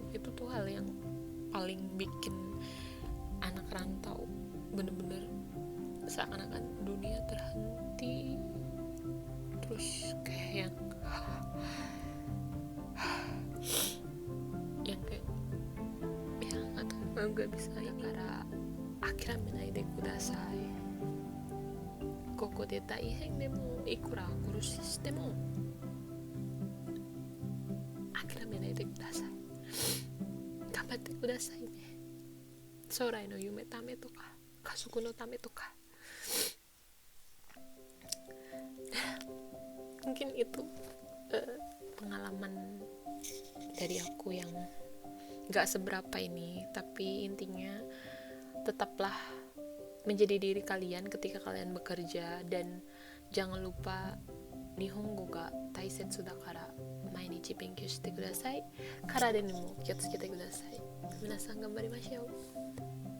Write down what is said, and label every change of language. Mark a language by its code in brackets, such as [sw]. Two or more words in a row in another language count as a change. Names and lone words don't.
[id] Itu tuh hal yang paling bikin anak rantau bener-bener seakan-akan dunia terhenti, terus kayak yang kayak ya nggak bisa ini. [ja] 諦めでください、ここで大変でもいくら苦しいしても諦めでください、頑張ってくださいね. 将来の夢ためとか家族のためとか. [id] Mungkin itu pengalaman dari aku yang gak seberapa ini, tapi intinya tetaplah menjadi diri kalian ketika kalian bekerja, dan jangan lupa [ja] 日本語が大切だから毎日勉強してください. 体にも気をつけてください. 皆さん頑張りましょう.